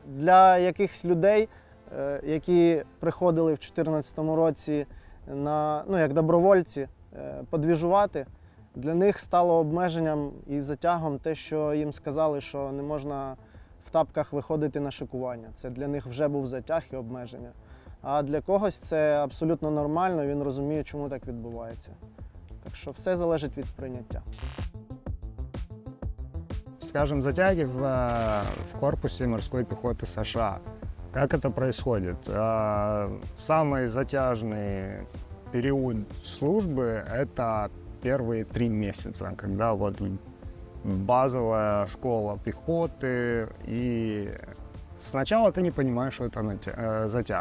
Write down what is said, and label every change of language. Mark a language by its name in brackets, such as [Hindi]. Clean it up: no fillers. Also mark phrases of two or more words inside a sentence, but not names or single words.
[Ukrainian] Для якихось людей, які приходили в 2014 році як добровольці подвіжувати, для них стало обмеженням і затягом те, що їм сказали, що не можна в тапках виходити на шикування. Це для них вже був затяг і обмеження. А для когось це абсолютно нормально, він розуміє, чому так відбувається. Так що все залежить від сприйняття. [Russian] Скажем, затяги в корпусе морской пехоты США. Как это происходит? Самый затяжный период службы – это первые 3 месяца, когда вот базовая школа пехоты, и сначала ты не понимаешь, что это затяг.